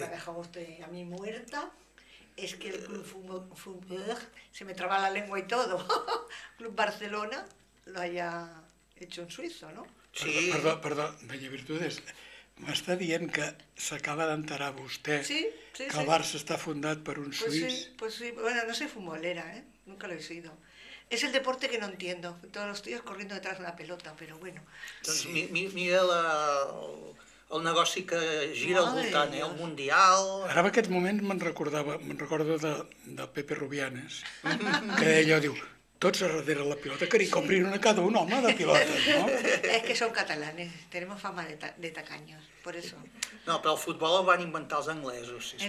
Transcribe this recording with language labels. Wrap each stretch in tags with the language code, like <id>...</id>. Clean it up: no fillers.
<es>Lo que me ha dejado usted a mí muerta es que el club se me traba la lengua y todo. Club Barcelona lo haya hecho en Suiza, ¿no? Sí.</es> <ca>Perdó, Maña Virtudes. M'està dient que s'acaba d'enterar vostè sí, que el Barça està fundat per un suís.</ca> <es>Pues sí, bueno, no soy futbolera, nunca lo he sido. Es el deporte que no entiendo, todos los días corriendo detrás de la pelota, pero bueno.</es> <ca>Doncs sí. Mira el negoci que gira al voltant, el Mundial... Ara en aquest moment me'n recordo de Pepe Rubianes, que ella diu... Tots a darrere la pilota, que li comprin una cada un, home, de pilotes, no?</ca> <es>Es que son catalanes, tenemos fama de tacaños, por eso.</es> <ca>No, però el futbol el van inventar els anglesos, sisplau.</ca>